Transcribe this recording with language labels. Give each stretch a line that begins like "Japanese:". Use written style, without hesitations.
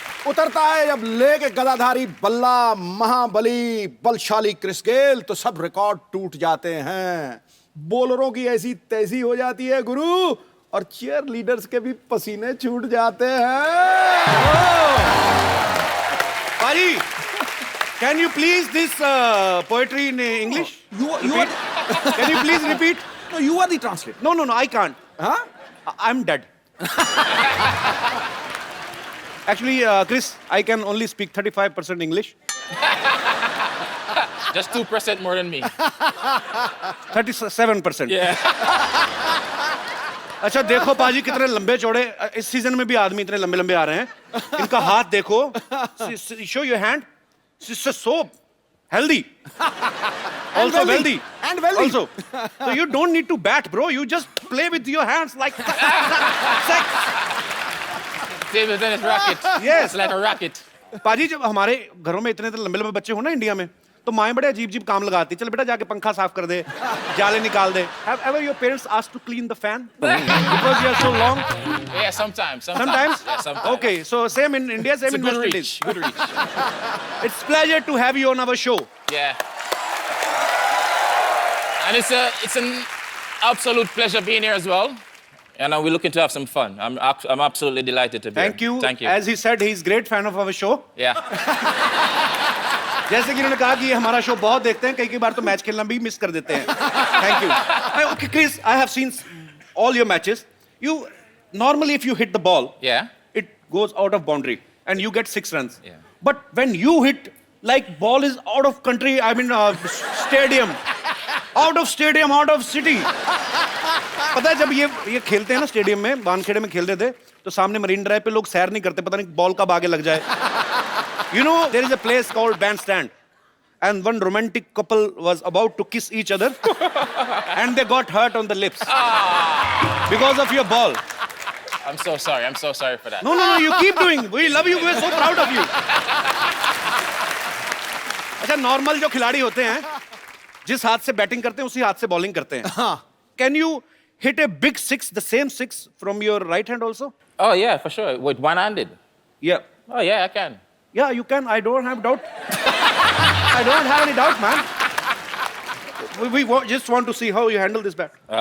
Hindi: उतरता है जब लेके गदाधारी बल्ला महाबली बलशाली क्रिस गेल, तो सब रिकॉर्ड टूट जाते हैं। बॉलरों की ऐसी तैसी हो जाती है गुरु, और चीयर लीडर्स के भी पसीने छूट जाते हैं।
English: Pari, can you please this poetry in English? You are Can you please repeat? no, you are the translator. No, I can't. Huh? I'm dead. Actually, Chris, I can only speak 35% English. Just 2% more than me. 37%. Yeah.
Hindi: अच्छा देखो पाजी कितने लंबे चौड़े इस season में भी आदमी इतने लंबे लंबे आ रहे हैं। इनका हाथ देखो,
English: show your hand. It's so healthy. Also wealthy. And wealthy. Also. So you don't need to bat, bro. You just play with your hands like sex. Table tennis racket. Yes. It's like a racket.
Hindi: पाजी जब हमारे घरों में इतने लंबे लंबे बच्चे हो ना इंडिया में, तो माएं बड़े अजीब अजीब काम लगाती। चल बेटा जाके पंखा साफ कर दे, जाले निकाल दे।
English: Have ever your parents asked to clean the fan because you are so long? Yeah, sometimes. Sometimes? Yeah, sometimes. Okay, so same in India, same It's a in good West reach. Indies. Good reach. It's pleasure to have you on our show. Yeah. And it's an absolute pleasure being here as well. And we're looking to have some fun. I'm absolutely delighted to be Thank you. here. Thank you. As he said, he's great fan of our show. Yeah.
Hindi: जैसे कि इन्होंने कहा कि ये हमारा show बहुत देखते हैं, कई बार तो मैच खेलना भी मिस कर देते हैं।
English: Thank you. Okay, Chris, I have seen all your matches. You normally if you hit the ball, Yeah. it goes out of boundary and you get 6 runs. Yeah. But when you hit like ball is out of country, I mean stadium, out of city.
Hindi: पता है जब ये खेलते हैं ना stadium में, वानखेड़े में खेलते थे, तो सामने मरीन ड्राइव पे लोग सैर नहीं करते, पता नहीं बॉल कब आगे लग जाए।
English: You know, there is a place called Bandstand, and one romantic couple was about to kiss each other, and they got hurt on the lips because of your ball. I'm so sorry. I'm so sorry for that. No, you keep doing. We love you. We're so proud of you.
Hindi: अच्छा, normal जो खिलाड़ी होते हैं, जिस हाथ से batting करते हैं उसी हाथ से बॉलिंग करते हैं।
English: Can you hit a big six, the same six from your right hand also? Oh, yeah, for sure. With one-handed. Yeah. Oh, yeah, I can. Yeah, you can. I don't have doubt. I don't have any doubt, man. We just want to see how you handle this bat.